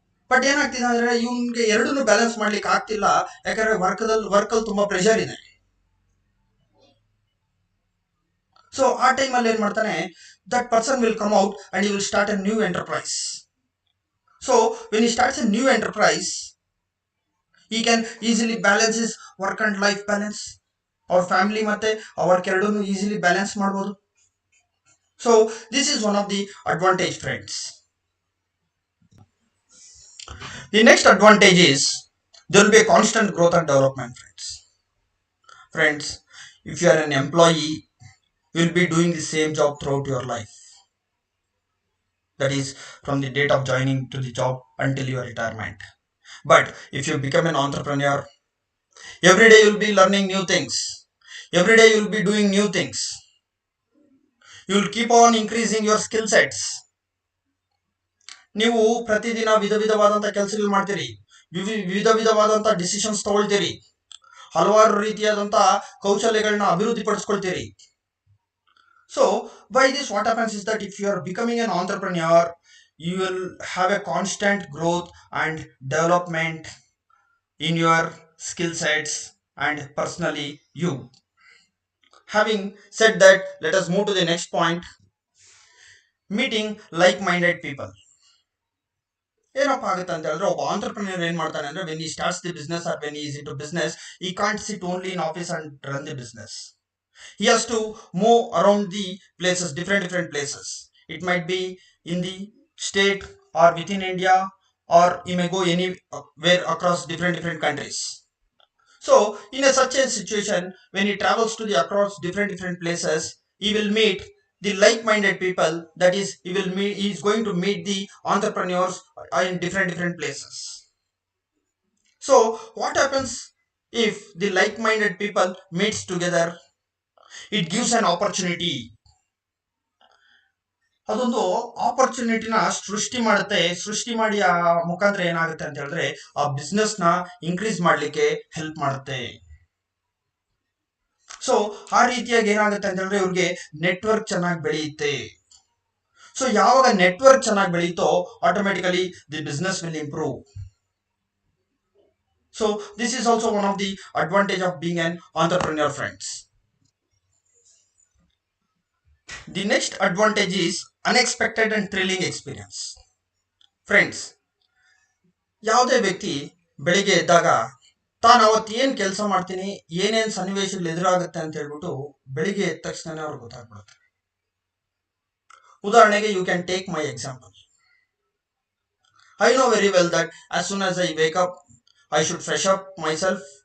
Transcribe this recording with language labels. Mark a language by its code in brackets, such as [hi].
[kn] But ಏನಾಗ್ತಿದೆ ಅಂದ್ರೆ, ಇವನ್ಗೆ ಎರಡನ್ನೂ ಬ್ಯಾಲೆನ್ಸ್ ಮಾಡ್ಲಿಕ್ಕೆ ಆಗ್ತಿಲ್ಲ. ಯಾಕಂದ್ರೆ ವರ್ಕಲ್ಲಿ ತುಂಬಾ ಪ್ರೆಷರ್ ಇದೆ. ಸೊ ಆ ಟೈಮಲ್ಲಿ ಏನ್ ಮಾಡ್ತಾನೆ, [en] That person will come out and he will start a new enterprise. So when he starts a new enterprise, he can easily balance his work and life balance. [kn] ಅವ್ರ ಫ್ಯಾಮಿಲಿ ಮತ್ತೆ work ಎರಡನ್ನೂ easily balance ಮಾಡ್ಬೋದು. [en] So this is one of the advantage, friends. The next advantage is there will be a constant growth and development, friends. If you are an employee you will be doing the same job throughout your life. That is from the date of joining to the job until your retirement. But if you become an entrepreneur, every day you will be learning new things. Every day you will be doing new things. You will keep on increasing your skill sets. [kn] ನೀವು ಪ್ರತಿದಿನ ವಿಧ ವಿಧವಾದಂಥ ಕೆಲಸಗಳು ಮಾಡ್ತೀರಿ, ವಿಧ ವಿಧವಾದಂಥ decisions ತಗೊಳ್ತೀರಿ, ಹಲವಾರು ರೀತಿಯಾದಂಥ ಕೌಶಲ್ಯಗಳನ್ನ ಅಭಿವೃದ್ಧಿಪಡಿಸ್ಕೊಳ್ತೀರಿ. [en] So by this what happens is that if you are becoming an entrepreneur, you will have a constant growth and development in your skill sets and personally you. Having said that, let us move to the next point, meeting like-minded people. [kn] ಏನಪ್ಪ ಆಗುತ್ತೆ ಅಂತ ಹೇಳಿದ್ರೆ, ಒಬ್ಬ entrepreneur ಏನ್ ಮಾಡ್ತಾನೆ ಅಂದ್ರೆ, [en] When he starts the business or when is into business, he can't sit only in office and run the business. He has to move around the places, different places. It might be in the state or within India, or he may go anywhere across different countries. So in such a situation, when he travels to the across different places, he will meet the like-minded people. That is, he is going to meet the entrepreneurs in different places. So what happens if the like-minded people meets together? It gives an opportunity. [kn] ಅದೊಂದು ಆಪರ್ಚುನಿಟಿನ ಸೃಷ್ಟಿ ಮಾಡುತ್ತೆ. ಸೃಷ್ಟಿ ಮಾಡಿ ಆ ಮುಖಾಂತರ ಏನಾಗುತ್ತೆ ಅಂತ ಹೇಳಿದ್ರೆ, ಆ ಬಿಸ್ನೆಸ್ ನ ಇನ್ಕ್ರೀಸ್ ಮಾಡ್ಲಿಕ್ಕೆ ಹೆಲ್ಪ್ ಮಾಡುತ್ತೆ. ಸೊ ಆ ರೀತಿಯಾಗಿ ಏನಾಗುತ್ತೆ ಅಂತ ಹೇಳಿದ್ರೆ, ಇವ್ರಿಗೆ ನೆಟ್ವರ್ಕ್ ಚೆನ್ನಾಗಿ ಬೆಳೆಯುತ್ತೆ. ಸೊ ಯಾವಾಗ ನೆಟ್ವರ್ಕ್ ಚೆನ್ನಾಗಿ ಬೆಳೆಯುತ್ತೋ, [en] Automatically the business will improve. So this is also one of the advantage of being an entrepreneur, friends. The next advantage is unexpected and thrilling experience. [kn] Friends, ಯಾವುದೇ ವ್ಯಕ್ತಿ ಬೆಳಿಗ್ಗೆ ಎದ್ದಾಗ ತಾನು ಅವತ್ತು ಏನು ಕೆಲಸ ಮಾಡ್ತೀನಿ, ಏನೇನು ಸನ್ನಿವೇಶಗಳು ಎದುರಾಗುತ್ತೆ ಅಂತ ಹೇಳ್ಬಿಟ್ಟು ಬೆಳಿಗ್ಗೆ ಎದ್ದ ತಕ್ಷಣ ಅವ್ರಿಗೆ ಗೊತ್ತಾಗ್ಬಿಡುತ್ತೆ. [en] ಉದಾಹರಣೆಗೆ, you can take my example. I know very well that as soon as I wake up, I should fresh up myself.